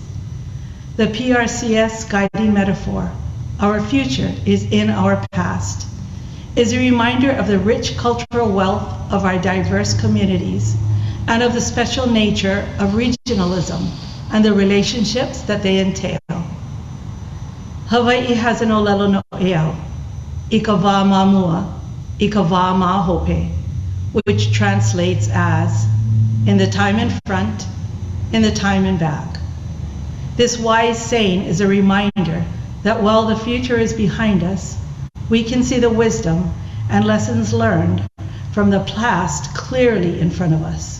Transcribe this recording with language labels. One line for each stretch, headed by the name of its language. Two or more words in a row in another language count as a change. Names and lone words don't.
English: The PRCS guiding metaphor, our future is in our past, is a reminder of the rich cultural wealth of our diverse communities and of the special nature of regionalism and the relationships that they entail. Hawaii has an
Hawaiian: olelo no eau, ika wā mamua, ika wā mahope,
English: which translates as, in the time in front, in the time in back. This wise saying is a reminder that while the future is behind us, we can see the wisdom and lessons learned from the past clearly in front of us.